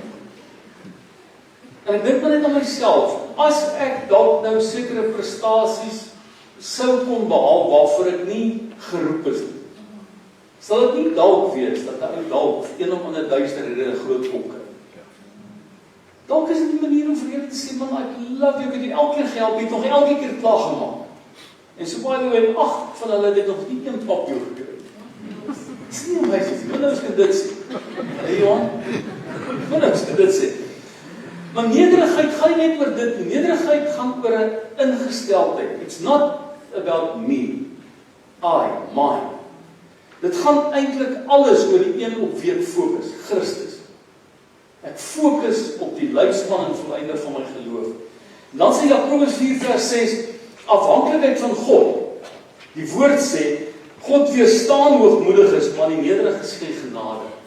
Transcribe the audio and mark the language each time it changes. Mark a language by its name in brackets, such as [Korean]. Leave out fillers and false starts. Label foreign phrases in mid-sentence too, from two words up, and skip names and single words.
[Afrikaans] En ek dink maar net aan myself, as ek dalk nou sekere prestasies sou kon behaal waarvoor ek nie geroep is nie, sal dit nie dalk wees dat ek dalk een of ander duister rede groot kom kry. Dalk is dit 'n manier om vir julle te sê, man, [English] I love you, [Afrikaans] ek het elke keer gehelp, het nog elke keer klaar gemaak. En so [English] by the way, [Afrikaans] 8 van hulle het nog nie een papio gekry. Dis nie amazing, wat nou kan dit sê? Hey Johan, wat nou kan dit sê? Maar nederigheid gaan nie net oor dit nie. Nederigheid gaan oor 'n ingesteldheid. [English] It's not about me, mine. [Afrikaans] Dit gaan eintlik alles oor die een op wie ek fokus, Christus. Ek fokus op die leidsman en volleinder van my geloof. En dan sê Jakobus 4:6, afhanklikheid van God. Die woord sê, God weerstaan hoogmoediges, maar die nederiges gee genade.